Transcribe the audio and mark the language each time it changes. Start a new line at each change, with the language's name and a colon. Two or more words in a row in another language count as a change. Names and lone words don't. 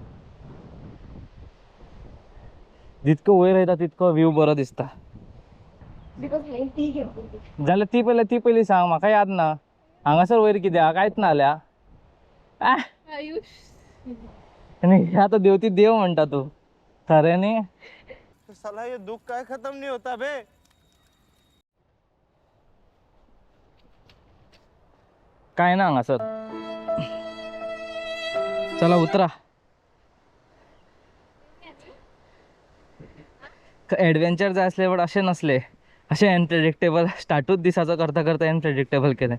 Konkani: जितको वयर वयता तितको व्यू बरो दिसता. जाल्यार ती पयली सांग, म्हाका याद ना. हांगासर वयर कित्याक कांयच ना जाल्या. आनी आतां देंवती देव म्हणटा तूं, खरें न्ही.
Hindi: साला ये दुख का खत्म नहीं होता बे.
Konkani: काय ना हांगासर. चला उतरा. एडवेंचर जाय आसले, बट अशें नसले. अशें अनप्रेडिक्टेबल स्टार्टूच दिसाचो करता करता अनप्रेडिक्टेबल केलें.